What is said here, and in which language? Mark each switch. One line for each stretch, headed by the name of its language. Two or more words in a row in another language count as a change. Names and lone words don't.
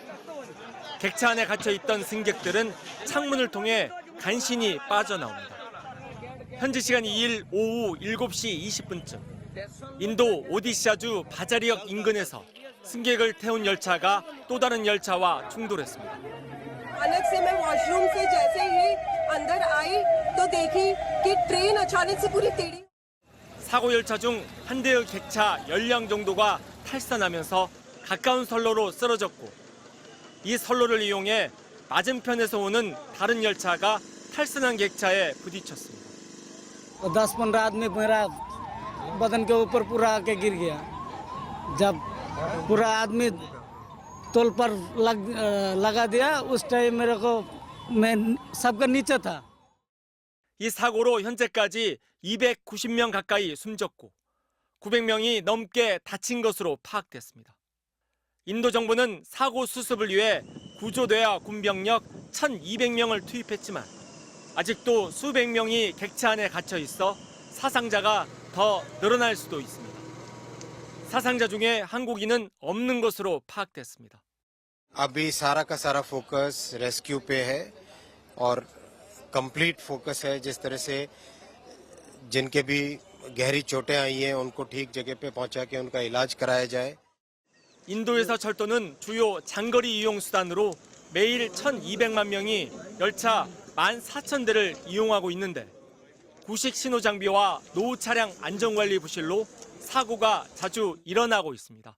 Korean: 객차 안에 갇혀 있던 승객들은 창문을 통해 간신히 빠져나옵니다. 현지 시간 2일 오후 7시 20분쯤 인도 오디샤주 바자리역 인근에서 승객을 태운 열차가 또 다른 열차와 충돌했습니다.
Hindi: अलग से मैं वॉशरूम से जैसे ही अंदर आई तो देखी कि ट्रेन अचानक से पूरी टेढ़ी
Korean: 사고 열차 중 한 대의 객차 10량 정도가 탈선하면서 가까운 선로로 쓰러졌고 이 선로를 이용해 맞은편에서 오는 다른 열차가 탈선한 객차에 부딪혔습니다.
Hindi: 10-15 आदमी मेरा बदन के ऊपर पूरा आके गिर गया। जब पूरा आदमी तोल पर लगा दिया उस टाइम मेरे को मैं सबका नीचे था।
Korean: 이 사고로 현재까지 290명 가까이 숨졌고 900명이 넘게 다친 것으로 파악됐습니다. 인도 정부는 사고 수습을 위해 구조대와 군병력 1,200명을 투입했지만 아직도 수백 명이 객차 안에 갇혀 있어 사상자가 더 늘어날 수도 있습니다. 사상자 중에 한국인은 없는 것으로 파악됐습니다.
Hindi: अभी सारा का सारा फोकस रेस्क्यू पे है और
English: complete focus
Hindi: है जिस तरह से जिनके भी गहरी चोटें आई हैं उनको ठीक जगह पे पहुंचा के उनका इलाज कराया जाए.
Korean: 인도에서 철도는 주요 장거리 이용 수단으로 매일 1,200만 명이 열차 14,000대를 이용하고 있는데 구식 신호 장비와 노후 차량 안전관리 부실로 사고가 자주 일어나고 있습니다.